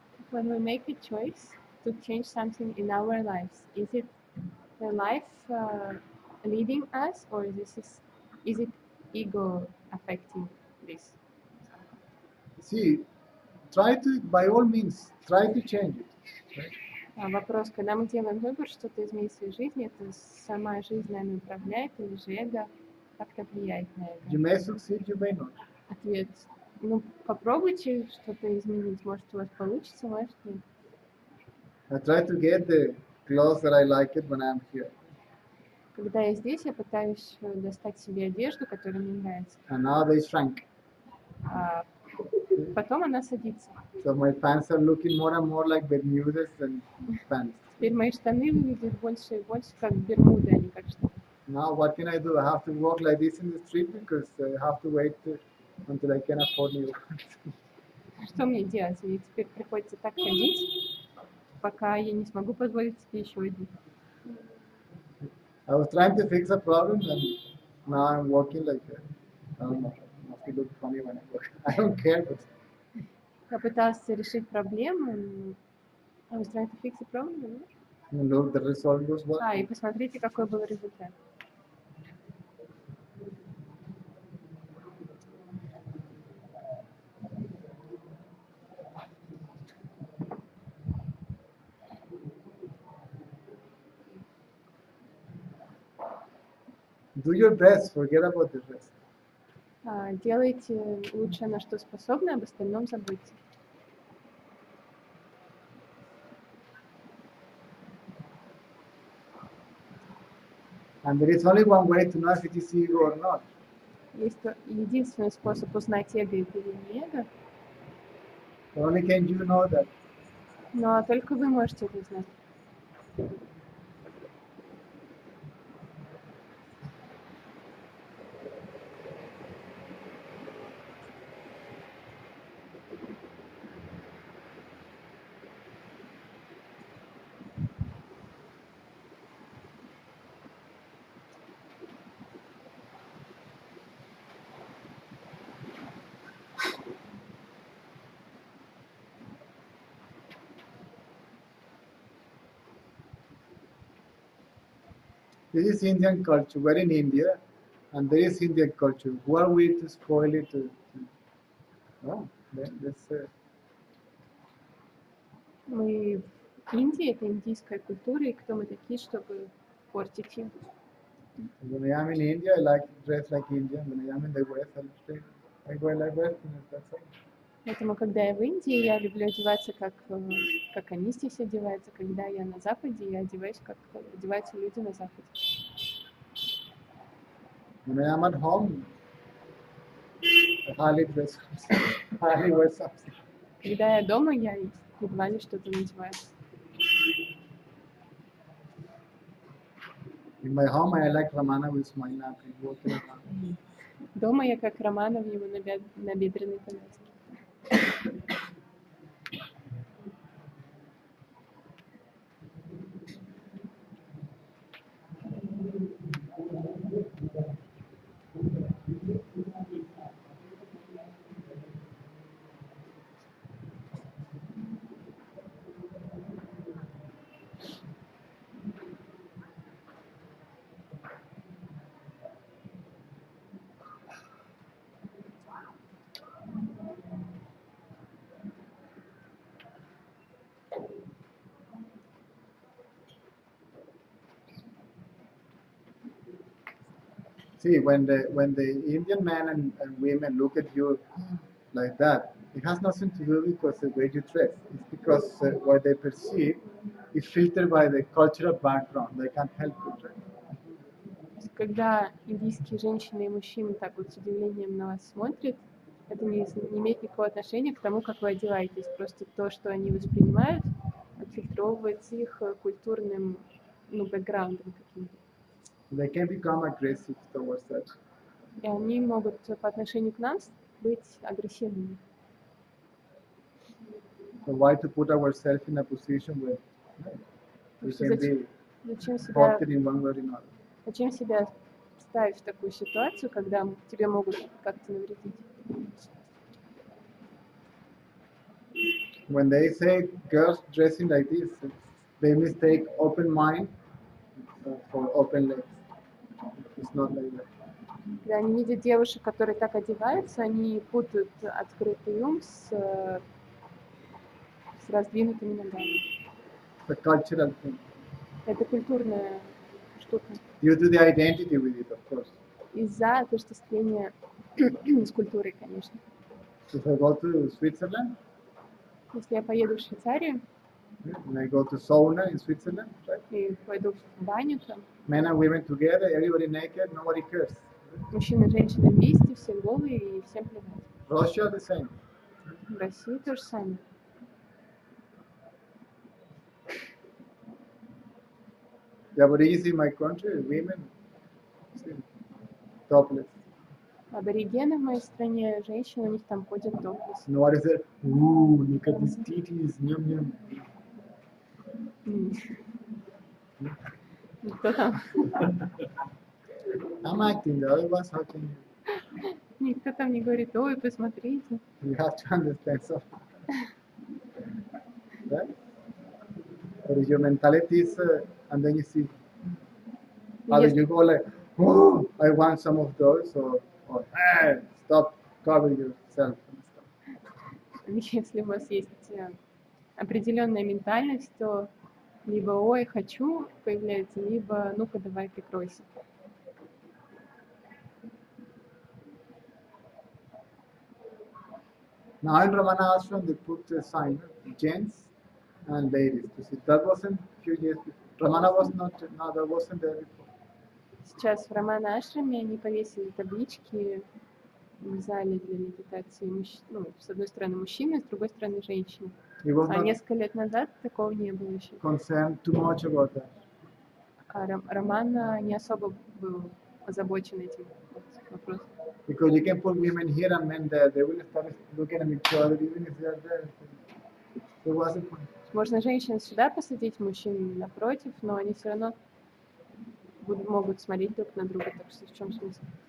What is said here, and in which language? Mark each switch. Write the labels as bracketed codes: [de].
[en] When we make a choice to change something in our lives, is it the life leading us, or is it ego affecting this? See, try to, by all means, try to change it. Right? [ru] Вопрос, когда мы делаем выбор что-то изменить в своей жизни, это сама жизнь нами управляет или же эго как-то влияет на [en] You may succeed, you may not. [ru] Ответ, ну попробуйте что-то изменить, может у вас получится, может нет. [en] I try to get the clothes that I like it when I'm here. [ru] Когда я здесь, я пытаюсь достать себе одежду, которая мне нравится. [en] And now they shrank. [ru] А потом она садится. [en] So my pants are looking more and more like Bermudas than pants. [ru] Теперь мои штаны выглядят больше и больше как бермуды, а не как штаны. [en] Now what can I do? I have to walk like this in the street because I have to wait until I can afford new ones. [ru] Что мне делать? Мне теперь приходится так ходить, пока я не смогу позволить себе еще один. [en] I was trying to fix a problem and now I'm walking like I don't know. It must look funny when I walk. I don't care, but [ru] Я пыталась решить проблему. [en] I was trying to fix a problem. look, the result was what? [ru] И посмотрите, какой был результат. [en] Do your best, forget about the rest. [ru] Делайте лучше, на что способны, об остальном забудьте. [en] And there is only one way to know if it is ego or not. [ru] Есть единственный способ узнать, эго это или не эго, [en] Only can you know that. [ru] но только вы можете это знать. [en] This is Indian culture. We're in India, and there is Indian culture. Who are we to spoil it? Oh, that's [ru] Мы в Индии, это индийская культура, и кто мы такие, чтобы портить ее? [en] when I am in India, I like to dress like Indian. When I am in the West, I go like Westerners. That's all. [ru] Поэтому, когда я в Индии, я люблю одеваться, как они здесь одеваются. Когда я на Западе, я одеваюсь, как одеваются люди на Западе. [en] When I am at home, I hardly dress, hardly wear something. [ru] Когда я дома, я едва ли что-то надеваю. [en] In my home, I like Ramana with my napkin, walking around. [ru] Дома я как Романа в его набедренной повязке. [en] See, when the Indian men and women look at you like that, it has nothing to do because the way you dress. It's because what they perceive is filtered by the cultural background. They can't help it. Right? [ru] Когда индийские женщины и мужчины так вот с удивлением на вас смотрят, это не имеет никакого отношения к тому, как вы одеваетесь. Просто то, что они воспринимают, отфильтровывается их культурным, бэкграундом каким-то. [en] They can become aggressive towards that. [ru] И они могут по отношению к нам быть агрессивными. [en] So why to put ourselves in a position where we can be hurted in one way or another? [ru] Зачем себя ставить в такую ситуацию, когда тебе могут как-то навредить? [en] When they say girls dressing like this, they mistake open mind for open legs. It's not like that. [ru] Когда они видят девушек, которые так одеваются, они путают открытый ум с раздвинутыми ногами. [en] It's a cultural thing. [ru] Это культурная штука. [en] Due to the identity with it, of course. [ru] Из-за отождествления с культурой, конечно. [en] So if I go to Switzerland, [ru] Если я поеду в Швейцарию [en] and I go to sauna in Switzerland, right? [ru] и пойду в баню, там [en] Men and women together, everybody naked, nobody cares. [ru] мужчины и женщины вместе, все голые и всем плевать. [en] Russia, the same. [ru] В России то же самое. [en] The Aborigines in my country, women, topless. [ru] Аборигены в моей стране, женщины, у них там ходят топлес. [en] Nobody said, ooh, look at these titties, yum yum. [ru] Никто там, [en] I'm acting, the other ones, how can you? [ru] никто там не говорит, ой, посмотрите. [en] You have to understand something. Right? But if your mentality is, and then you see, either you go like, oh, I want some of those, or hey, stop covering yourself and stuff. [ru] Если у вас есть определенная ментальность, то либо ой, хочу появляется, либо ну-ка давай прикройся. [en] Now in Ramana Ashram, they put a sign, gents and ladies. That wasn't a few years before. Ramana was not, no, that wasn't there before. [ru] Сейчас в Рамана-ашраме они повесили таблички в зале для медитации. С одной стороны мужчины, с другой стороны женщины. А несколько лет назад такого не было еще. [en] Concerned too much about that. [ru] А Роман не особо был озабочен этим вопросом. [en] Because you can put women here and men there, they will start looking at each other even if they are there. So what's the point? [ru] Можно женщин сюда посадить, мужчин напротив, но они все равно могут смотреть друг на друга, так что в чем смысл?